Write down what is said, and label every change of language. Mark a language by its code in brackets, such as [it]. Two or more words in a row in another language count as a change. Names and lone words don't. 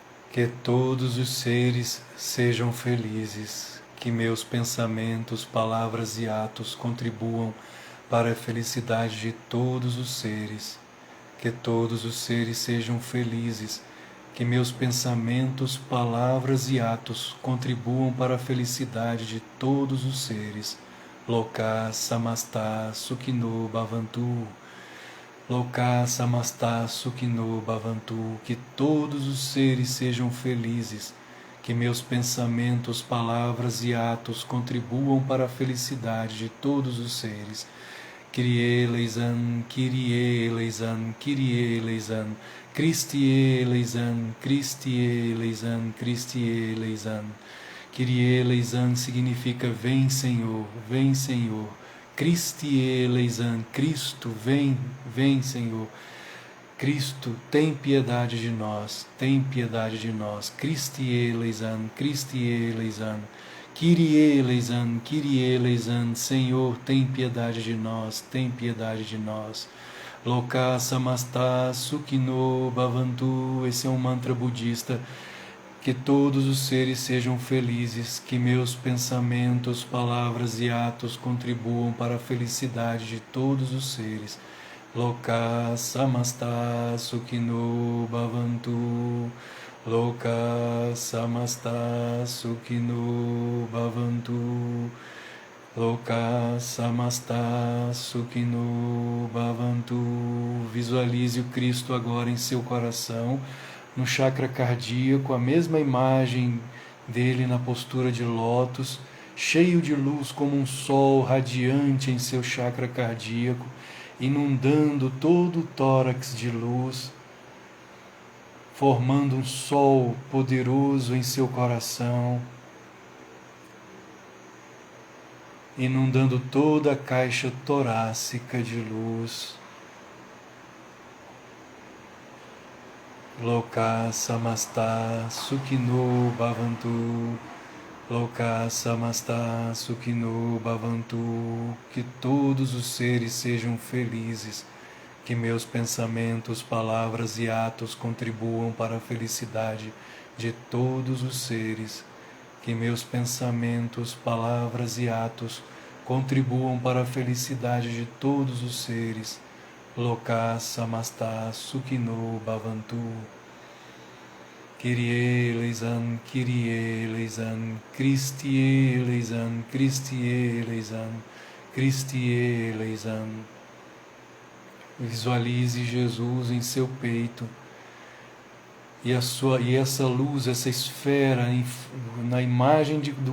[pt] Que todos os seres sejam felizes, que meus pensamentos, palavras e atos contribuam para a felicidade de todos os seres. Que todos os seres sejam felizes, que meus pensamentos, palavras e atos contribuam para a felicidade de todos os seres. [sa] लोकाः समस्ताः सुखिनो भवन्तु. लोकाः समस्ताः सुखिनो भवन्तु. [pt] Que todos os seres sejam felizes, que meus pensamentos, palavras e atos contribuam para a felicidade de todos os seres. [el] Κύριε ελέησον, Κύριε ελέησον, Κύριε ελέησον, Χριστέ ελέησον, Χριστέ ελέησον, Χριστέ ελέησον. Κύριε ελέησον [pt] significa vem Senhor, vem Senhor. [el] Χριστέ ελέησον, [pt] Cristo, vem, vem Senhor. Cristo, tem piedade de nós, tem piedade de nós. [el] Χριστέ ελέησον, Χριστέ ελέησον. Κύριε ελέησον, Κύριε ελέησον, [pt] Senhor, tem piedade de nós, tem piedade de nós. [sa] लोकाः समस्ताः सुखिनो भवन्तु. [pt] Esse é um mantra budista. Que todos os seres sejam felizes, que meus pensamentos, palavras e atos contribuam para a felicidade de todos os seres. [sa] लोकाः समस्ताः सुखिनो भवन्तु. लोकाः समस्ताः सुखिनो भवन्तु. लोकाः समस्ताः सुखिनो भवन्तु. [pt] Visualize o Cristo agora em seu coração, no chakra cardíaco, a mesma imagem dele na postura de lótus, cheio de luz como um sol radiante em seu chakra cardíaco, inundando todo o tórax de luz, formando um sol poderoso em seu coração, inundando toda a caixa torácica de luz. [sa] लोकाः समस्ताः सुखिनो भवन्तु. लोकाः समस्ताः सुखिनो भवन्तु. [pt] Que todos os seres sejam felizes, que meus pensamentos, palavras e atos contribuam para a felicidade de todos os seres. Que meus pensamentos, palavras e atos contribuam para a felicidade de todos os seres. [sa] लोकाः समस्ताः सुखिनो भवन्तु. [el] Κύριε ελέησον, Κύριε ελέησον, Χριστέ ελέησον, Χριστέ ελέησον, Χριστέ ελέησον. [pt] Visualize Jesus em seu peito e essa luz, essa esfera na imagem do